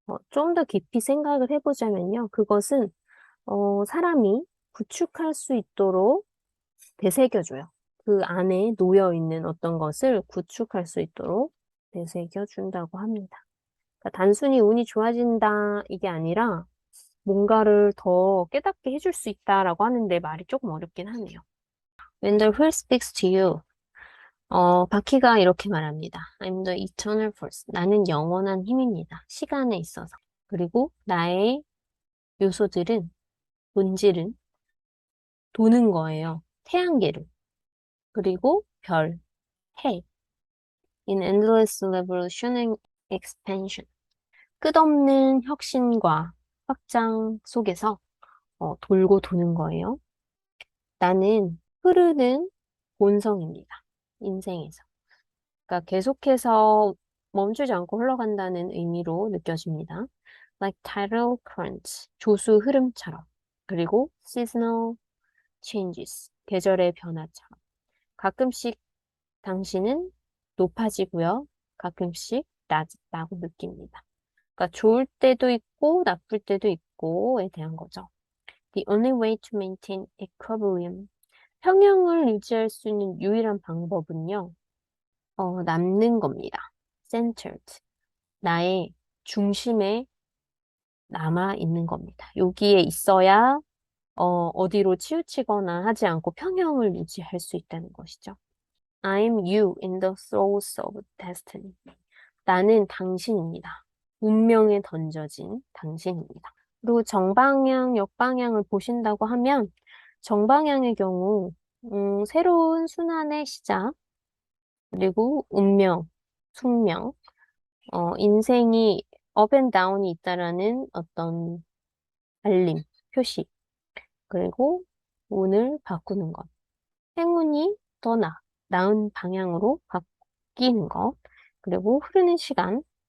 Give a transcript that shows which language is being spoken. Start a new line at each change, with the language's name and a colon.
Korean: 좀 더 깊이 생각을 해보자면요. 그것은 사람이 구축할 수 있도록 되새겨줘요. 그 안에 놓여 있는 어떤 것을 구축할 수 있도록 되새겨준다고 합니다. 그러니까 단순히 운이 좋아진다 이게 아니라 뭔가를 더 깨닫게 해줄 수 있다라고 하는데 말이 조금 어렵긴 하네요.
English: When the wheel speaks to you,
Korean: 바퀴가 이렇게 말합니다.
English: I'm the eternal force.
Korean: 나는 영원한 힘입니다. 시간에 있어서. 그리고 나의 요소들은, 본질은 도는 거예요. 태양계를. 그리고 별, 해.
English: In endless revolution and expansion.
Korean: 끝없는 혁신과 확장 속에서 돌고 도는 거예요. 나는 흐르는 본성입니다. 인생에서. 그러니까 계속해서 멈추지 않고 흘러간다는 의미로 느껴집니다.
English: Like tidal currents,
Korean: 조수 흐름처럼. 그리고
English: seasonal changes,
Korean: 계절의 변화처럼. 가끔씩 당신은 높아지고요. 가끔씩 낮다고 느낍니다. 그러니까 좋을 때도 있고 나쁠 때도 있고에 대한 거죠.
English: The only way to maintain equilibrium.
Korean: 평형을 유지할 수 있는 유일한 방법은요, 남는 겁니다.
English: centered.
Korean: 나의 중심에 남아 있는 겁니다. 여기에 있어야, 어디로 치우치거나 하지 않고 평형을 유지할 수 있다는 것이죠.
English: I'm you in the throes of destiny.
Korean: 나는 당신입니다. 운명에 던져진 당신입니다. 그리고 정방향, 역방향을 보신다고 하면 정방향의 경우 새로운 순환의 시작, 그리고 운명, 숙명, 인생이 업 앤 다운이 있다라는 어떤 알림, 표시, 그리고 운을 바꾸는 것, 행운이 더 나은 방향으로 바뀌는 것, 그리고 흐르는 시간,